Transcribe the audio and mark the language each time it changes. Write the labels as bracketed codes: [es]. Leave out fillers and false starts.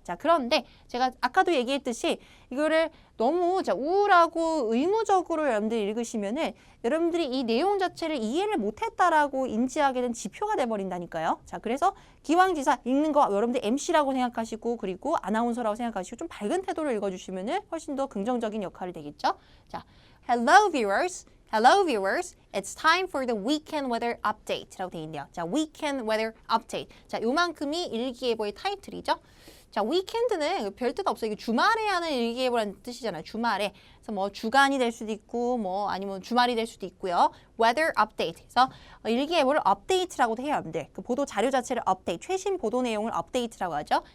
[ko] 자, 그런데 제가 아까도 얘기했듯이 이거를 너무 자, 우울하고 의무적으로 여러분들이 읽으시면은 여러분들이 이 내용 자체를 이해를 못했다라고 인지하게 된 지표가 돼버린다니까요. 자, 그래서 기왕지사 읽는 거 여러분들 MC라고 생각하시고 그리고 아나운서라고 생각하시고 좀 밝은 태도로 읽어주시면은 훨씬 더 긍정적인 역할이 되겠죠. [en] 자, Hello viewers. Hello viewers, it's time for the weekend weather update라고 [ko] 되어 있네요. [en] 자, weekend weather update. [ko] 자, 요만큼이 일기예보의 타이틀이죠. 자, 위켄드는 별 뜻 없어요. 이게 주말에 하는 일기예보라는 뜻이잖아요. 주말에. 그래서 뭐 주간이 될 수도 있고 뭐 아니면 주말이 될 수도 있고요. [en] weather update. [ko] 그래서 일기예보를 업데이트라고도 해요. 여러분들. 그 보도 자료 자체를 업데이트, 최신 보도 내용을 업데이트라고 하죠.